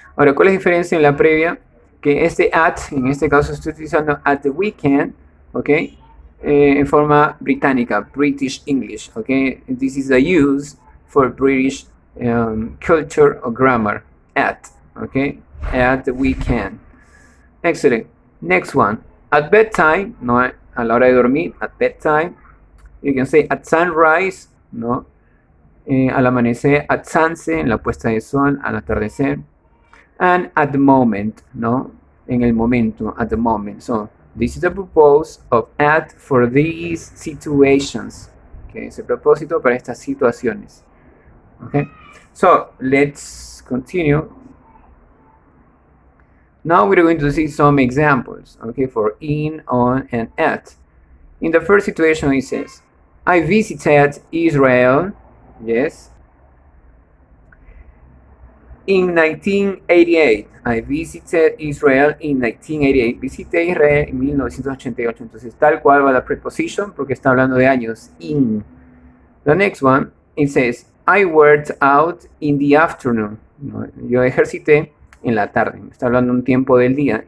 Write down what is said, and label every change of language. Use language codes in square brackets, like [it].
[es] Ahora, ¿cuál es la diferencia en la previa? Que este at, en este caso estoy utilizando [en] at the weekend, [es] ok, en forma británica, [en] British English, [es] ok. [en] This is the use for British culture or grammar, at, ok, at the weekend. Excellent. Next one, at bedtime, no, [es] a la hora de dormir, [en] at bedtime. You can say at sunrise, no, [es] al amanecer, [en] at sunset, [es] en la puesta de sol, al atardecer, [en] and at the moment, no, [es] en el momento, [en] at the moment. So this is the purpose of at for these situations. [es] Okay, es el propósito para estas situaciones. [en] Okay, so let's continue. Now we're going to see some examples, okay, for in, on, and at. In the first situation, it says, I visited Israel, yes, in 1988. I visited Israel in 1988. [es] Visité Israel en 1988. Entonces, tal cual va la preposition porque está hablando de años. [en] In. The next one, it says, I worked out in the afternoon. [es] No, yo ejercité en la tarde. Está hablando un tiempo del día.